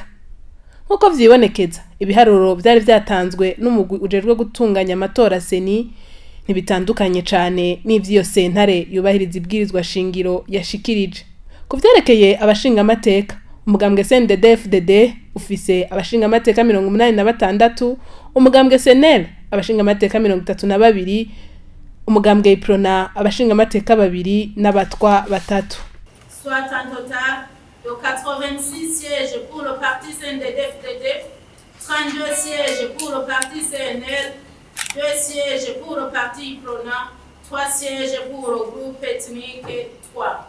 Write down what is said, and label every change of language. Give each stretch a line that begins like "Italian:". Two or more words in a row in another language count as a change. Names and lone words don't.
Rundi: Nkuko vyibonekeza, ibiharuro vyari vyatanzwe n'umugwi ujejwe gutunganya amatora seni ntibitandukanye cane n'ivyo sentare yubahiriza ibwirizwa shingiro yashikirije. Kuvyerekeye abashinga amateka, umugambwe CNDD-FDD ufise abashinga amateka 86, umugambwe CNL abashinga amateka 32, umugambwe Iprona abashinga amateka 2 n'abatwa 3.
French: Soit un total de 86 sièges pour le parti CNDD-FDD, 32 sièges pour le parti CNL, 2 sièges pour le parti Iprona, 3 sièges pour le groupe ethnique 3.